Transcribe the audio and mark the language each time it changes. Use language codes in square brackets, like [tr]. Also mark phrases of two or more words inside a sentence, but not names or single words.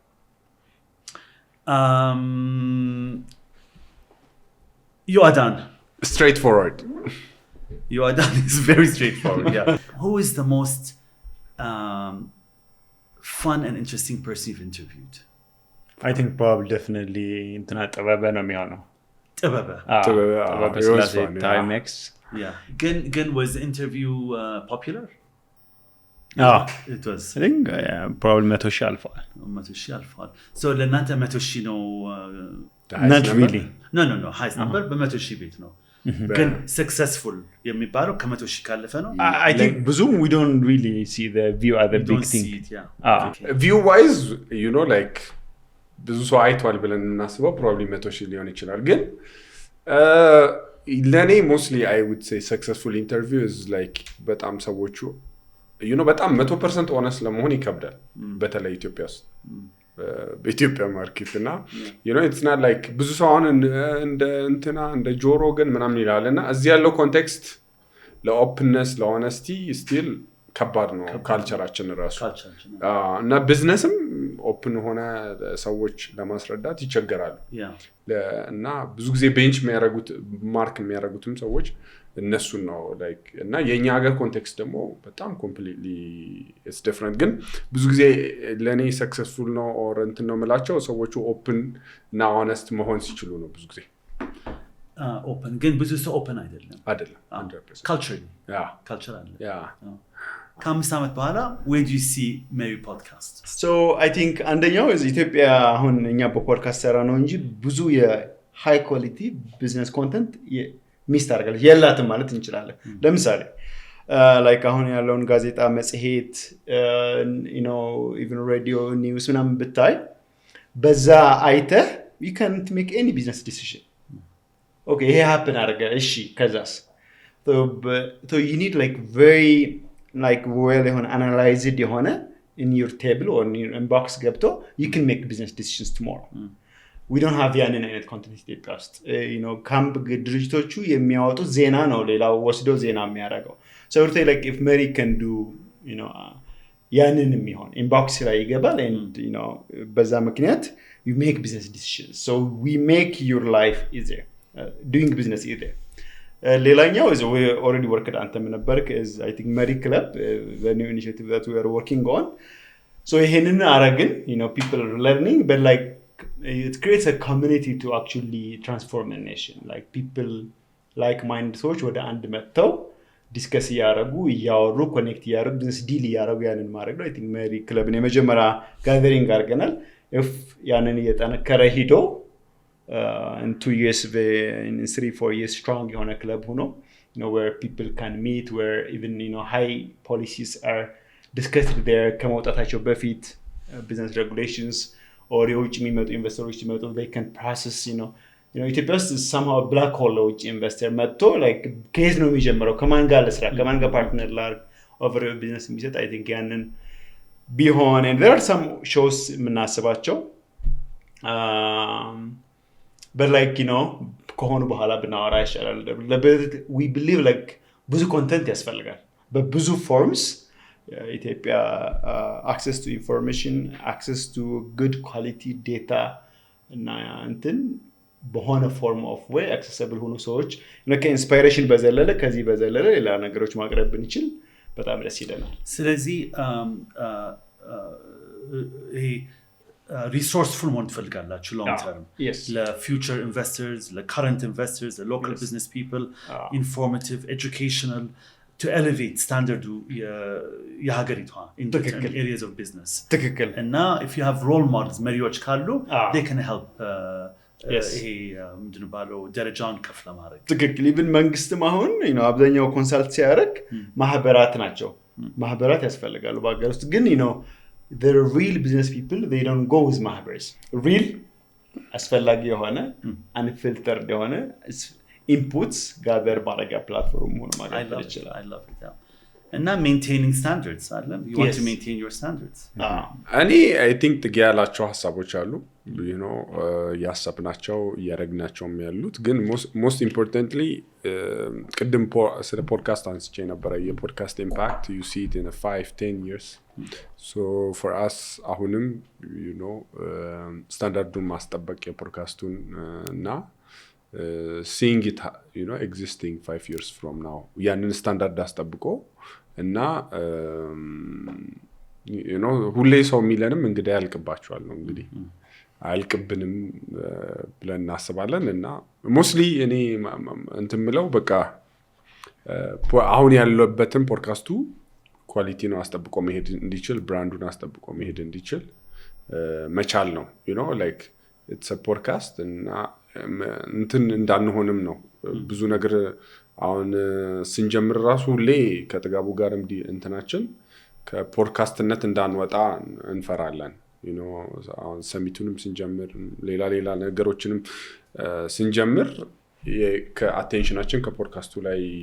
[en] Yoadan straightforward. Yoadan is very straightforward. Yeah. Who is the most fun and interesting person you've interviewed? I think probably definitely [am] እንትና ጥበበ ነው የሚሆነው። ጥበበ ስለዚህ ታይሜክስ [en] yeah ግን was the interview popular? It was. I think probably 100,000 አልፏል። [am] 100,000 አልፏል። so ለእናንተ 100,000 ነው? [en] not really. no highest number [am] በ100,000 ቤት ነው። ግን successful የሚባለው ከ100,000 ካለፈ ነው። [en] I think ብዙም we don't really see the view as a big thing. view wise like [am] ብዙ ሰው አይቷል ብለን እናስበው probably 100,000 ሊሆን ይችላል። ግን ለኔ mostly [en] I would say successful interview is like [am] በጣም ሰዎቹ በጣም 100% honest ለመሆን ይከብዳል በተለይ ኢትዮጵያ ውስጥ በኢትዮጵያ ማርኬት እና [en] it's not like [am] ብዙ ሰው አሁን እንደ ጆሮ ግን ምናምን ይላልና እዚህ ያለው ኮንቴክስት ለኦፕንነስ ለሆነስቲ ስቲል ከባድ ነው ካልቸራችን ራሱ እና ቢዝነስም ኦፕን ሆነ ሰዎች ለማስረዳት ይቸገራሉ [en] Yeah. [am] እና ብዙ ጊዜ ቤንች የሚያደርጉት ማርክ የሚያደርጉትም ሰዎች እነሱን ነው ላይክ እና የኛ ሀገር ኮንቴክስት ደግሞ በጣም [en] completely it's different [am] ግን ብዙ ጊዜ ለኔ ሰክሰስፉል ነው ኦር እንትን ነው የምላቸው ሰዎቹ ኦፕን እና ሆነስት መሆን ሲችሉ ነው ብዙ ጊዜ ኦፕን ግን ብዙ ሰው ኦፕን አይደለም 100% ካልቸር አለ ያ ከ5 ዓመት በኋላ [en] where do you see Mary podcast? So I think [am] አንደኛው ኢትዮጵያ አሁን እኛ በፖድካስት ሰራ ነው እንጂ ብዙ የሃይ ኳሊቲ ቢዝነስ ኮንተንት ሚስ ታደርጋለች የላትም ማለት እንችላለን ለምሳሌ like አሁን ያለውን ጋዜጣ መጽሔት [en] even radio news [am] ምናምን ብታይ በዛ አይተህ [en] you can't make any business decision okay ይሄ happen [am] አደረገ እሺ ከዛስ [en] so you need like very like well analyzed የሆነ in your table or in your inbox ገብቶ you can make business decisions tomorrow we don't have [am] ያንን አይነት ኮንቴንት ኢትዮጵያ ውስጥ ካምፕ ድርጅቶቹ የሚያወጡት ዜና ነው ሌላው ወስደው ዜና የሚያደርገው [en] so I would say like if Mary can do [am] ያንን የሚሆን ኢንቦክስ ላይ ይገባል [en] and [am] በዛ ምክንያት [en] you make business decisions so we make your life easier doing business easier ሌላኛው is we already worked on them ነበርክ is I think Mary Club the new initiative that we are working on so [am] ይሄንን አረግን [en] people are learning but like it creates a community to actually transform a nation like people like-minded [am] ሰዎች ወደ አንድ መጥተው ዲስከስ ያረጉ ያወሩ ኮኔክት ያረጉ ቢዝነስ ዲል ያረጉ ያንን ማድረግ ነው [en] I think Mary Club [am] የመጀመሪያ ጋዘሪንግ አድርገናል [en] if [am] ያንን እየጠነከረ ሂዶ [en] in 2 years in 3-4 years strong [am] የሆነ ክለብ ሆኖ [en] where people can meet where even high policies are discussed there [am] ከመውጣታቸው በፊት [en] business regulations or [am] የውጭ የሚመጡ ኢንቨስተሮች ሲመጡ [en] they can process [am] ኢትዮጵያ ውስጥ [en] somehow black hole [am] ለውጭ ኢንቨስተር መጥቶ [en] like [am] ከየት ነው የሚጀምረው ከማን ጋር ለስራ ከማን ጋር ፓርትነር ላድርግ [en] over business የሚሰጥ I think [am] ያንን ቢሆን [en] and there are some shows የምናስባቸው but like [am] ከሆኑ በኋላ ብናወራ ይሻላል [en] we believe like [am] ብዙ ኮንተንት ያስፈልጋል በብዙ ፎርምስ ኢትዮጵያ [en] access to information access to good quality data [am] እና እንትን በሆነ [en] form of [am] ወይ accessible ሆኖ ሰዎች ከኢንስፓይሬሽን በዘለለ ከዚህ በዘለለ ሌላ ነገሮች ማቅረብ ብንችል በጣም ደስ ይለናል ስለዚህ ይሄ [en] resourceful [am] መሆን ትፈልጋላችሁ [en] long term ለfuture investors ለcurrent investors ለlocal business people informative educational to elevate standard የሀገሪቷ in different areas of business [am] ትክክል እና [en] if you have role models [am] መሪዎች ካሉ [en] they can help [am] ይሄ ምንድን ባለው ደረጃውን ከፍ ለማድረግ ትክክል even መንግስትም አሁን አብዛኛው ኮንሳልት ሲያደርግ ማህበራት ናቸው ማህበራት ያስፈልጋሉ በአገር ውስጥ ግን [en] the real business people they don't go with mahabars [am] real አስፈላጊ የሆነ unfiltered የሆነ [en] inputs gather [am] ማድረጊያ ፕላትፎርም ሆኖ ማግኘት ይችላል [en] I love it እና maintaining standards you want to maintain your standards [am] እኔ [en] I think [am] ጥጌ ያላቸው ሀሳቦች አሉ ያሰብናቸው ያረግናቸውም ያሉት ግን [en] most importantly [am] ቅድም ስለ ፖድካስት አንስቼ ነበር የፖድካስት [en] impact you see it in 5-10 years so for us [am] አሁንም ስታንዳርዱን ማስጠበቅ የፖድካስቱን እና [en] seeing it existing 5 years from now [am] ያንን ስታንዳርድ አስጠብቆ እና ሁሌ ሰው የሚለንም እንግዲህ ያልቅባቸዋል ነው እንግዲህ አልቅብንም ብለን እናስባለን እና ሞስትሊ እኔ እንትምለው በቃ አሁን ያለበትን ፖድካስቱ ኳሊቲ ነው አስጠብቆ መሄድ እንዲችል ብራንዱን አስጠብቆ መሄድ እንዲችል መቻል ነው [en] like it's a podcast [am] እና እንትን እንዳንሆንም ነው ብዙ ነገር አሁን ስንጀምር ራሱ ሁሌ ከጥጋቡ ጋር እንትናችን ከፖድካስትነት እንዳንወጣ እንፈራለን አሁን ሰሚቱንም ስንጀምር ሌላ ነገሮችንም ስንጀምር ከአቴንሽናችን ከፖድካስቱ ላይ